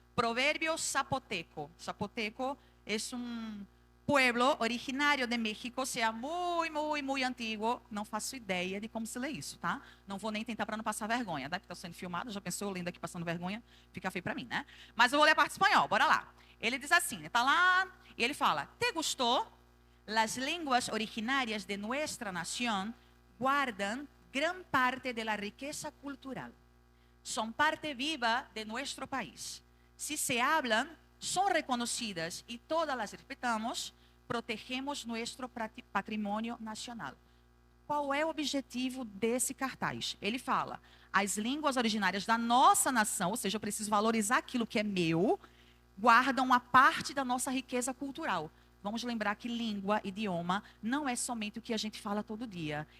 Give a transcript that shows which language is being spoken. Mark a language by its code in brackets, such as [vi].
[pt] Provérbio zapoteco. Zapoteco é um pueblo originário de México, seja muito antigo. Não faço ideia de como se lê isso, tá? Não vou nem tentar para não passar vergonha, tá? Porque está sendo filmado, já pensou eu lendo aqui passando vergonha? Fica feio para mim, né? Mas eu vou ler a parte espanhol, bora lá. Ele diz assim, tá lá, e ele fala, [es] ¿te gustó? Las lenguas originarias de nuestra nación guardan gran parte de la riqueza cultural. Son parte viva de nuestro país. Si se hablan, son reconocidas y todas las respetamos, protegemos nuestro patrimônio nacional. [pt] Qual é o objetivo desse cartaz? Ele fala, as línguas originárias da nossa nação, ou seja, eu preciso valorizar aquilo que é meu, guardam uma parte da nossa riqueza cultural. Vamos lembrar que língua, idioma, não é somente o que a gente fala todo dia.